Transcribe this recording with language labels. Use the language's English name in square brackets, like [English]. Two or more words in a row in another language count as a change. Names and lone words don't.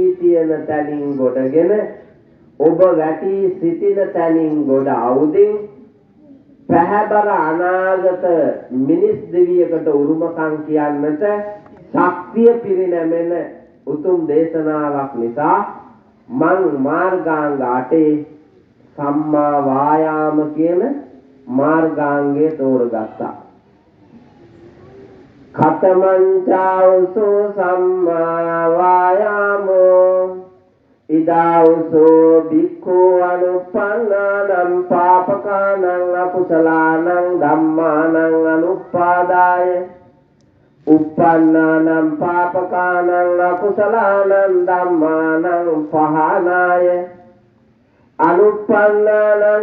[Sinhala] තියෙන තැනින් ගොඩගෙන ඔබ වැටී සිටින තැනින් ගොඩ අවුදින් පැහැබර අනාගත මිනිස් දෙවියකට උරුමකම් කියන්නට ශක්තිය පිරිනැමෙන උතුම් දේශනාවක් නිසා මං මාර්ගාංග 8 සම්මා වායාම කියන මාර්ගාංගය තෝරගත්තා. [Pali] කතමංචාවසෝ සම්මා වායාමෝ ඉදාවසෝ භික්ඛු අනුපන්නානම් පාපකානං අකුසලානං ධම්මානං අනුපාදාය uppannānaṁ pāpakānaṁ akusalaanaṁ dhammānaṁ pahānāya anuppannānaṁ